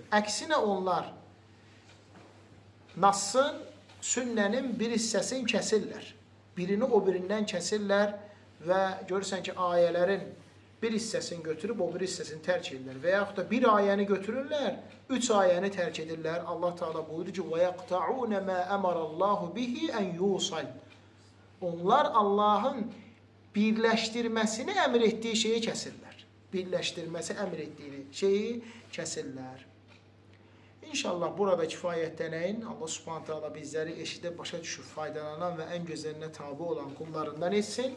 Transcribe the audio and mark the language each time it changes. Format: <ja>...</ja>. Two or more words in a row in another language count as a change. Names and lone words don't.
<az>Əksinə onlar Nassın, sünnənin bir hissəsini kəsirlər. Birini o birindən kəsirlər və görürsən ki, ayələrin bir hissəsini götürüb o bir hissəsini tərk edirlər. Və yaxud da bir ayəni götürürlər, 3 ayəni tərk edirlər. Allah Teala buyurur ki:</az> <ar>وَيَقْتَعُونَ مَا أَمَرَ اللّٰهُ بِهِ أَنْ يُوصَلْ.</ar> <az>Onlar Allahın birləşdirməsini əmr etdiyi şeyi kəsirlər. Birləşdirməsi əmr etdiyi şeyi kəsirlər. İnşallah burada kifayətlənəyin. Allah</az> <ar>سبحانه وتعالى</ar> <az>bizləri eşidib başa düşüb faydalanan və ən gözəlinə tabi olan qullarından etsin.</az>